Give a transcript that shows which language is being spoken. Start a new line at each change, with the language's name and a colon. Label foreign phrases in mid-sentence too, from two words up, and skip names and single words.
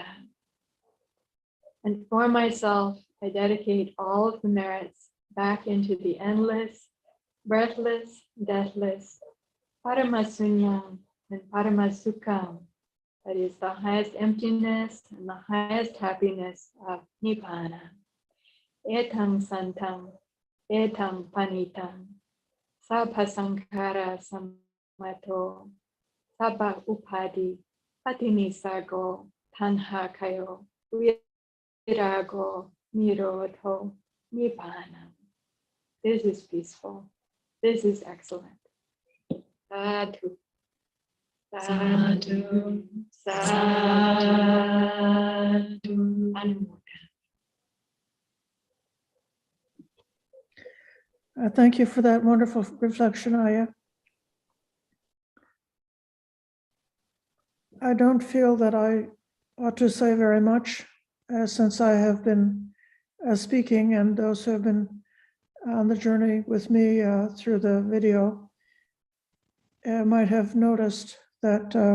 English: And for myself, I dedicate all of the merits back into the endless, breathless, deathless, Paramasunyam and Paramasukham, that is the highest emptiness and the highest happiness of Nibbana.
Pali: Etam Santam, Etam Panitam, Sabhasankara Samato, Sabha Upadi, Patinisago, Tanha Kayo, Virago, Nirodho, Nibbana.
English: This is peaceful. This is excellent.
Pali: Sadhu. Sadhu. Sadhu. Anumodana.
English: Thank you for that wonderful reflection, Ayya. I don't feel that I ought to say very much since I have been speaking, and those who have been on the journey with me through the video might have noticed that